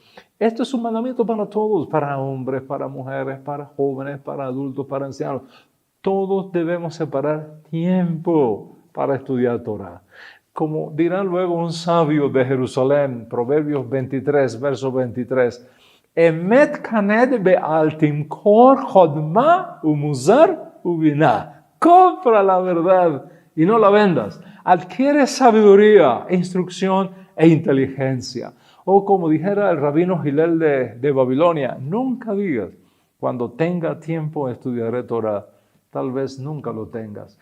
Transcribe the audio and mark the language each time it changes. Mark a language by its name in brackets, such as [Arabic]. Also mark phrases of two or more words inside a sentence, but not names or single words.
[Spanish] Esto es un mandamiento para todos, para hombres, para mujeres, para jóvenes, para adultos, para ancianos. Todos debemos separar tiempo para estudiar Torah. Como dirá luego un sabio de Jerusalén, Proverbios 23, verso 23, [Hebrew] אמת קנה ואל תמכור חכמה ומוסר ובינה. [Spanish] Compra la verdad y no la vendas. Adquiere sabiduría, instrucción e inteligencia. O como dijera el rabino Hillel de Babilonia, nunca digas, cuando tenga tiempo estudiaré Torah. Tal vez nunca lo tengas.